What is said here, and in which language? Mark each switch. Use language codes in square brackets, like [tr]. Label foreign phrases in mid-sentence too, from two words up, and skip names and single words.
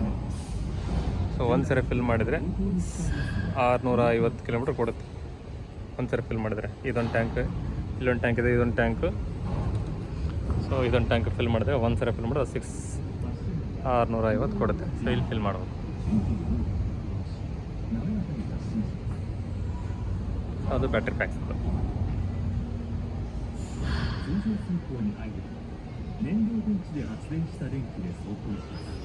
[kn] ಸೊ ಒಂದು ಸರಿ ಫಿಲ್ ಮಾಡಿದರೆ 650 ಕಿಲೋಮೀಟ್ರ್ ಕೊಡುತ್ತೆ ಒಂದ್ಸರಿ ಫಿಲ್ ಮಾಡಿದ್ರೆ. ಇದೊಂದು ಟ್ಯಾಂಕ್, ಇಲ್ಲೊಂದು ಟ್ಯಾಂಕ್ ಇದೆ, ಇದೊಂದು ಟ್ಯಾಂಕು. ಸೊ ಇದೊಂದು ಟ್ಯಾಂಕ್ ಫಿಲ್ ಮಾಡಿದ್ರೆ ಒಂದ್ಸರಿ ಫಿಲ್ ಮಾಡಿದ್ರೆ 650 ಕೊಡುತ್ತೆ. ಸೊ ಇಲ್ಲಿ ಫಿಲ್ ಮಾಡ್ಬೋದು. ಅದು [en] battery packs. [ja] 通常走行に入ると燃料電池で発電した電気で走行します。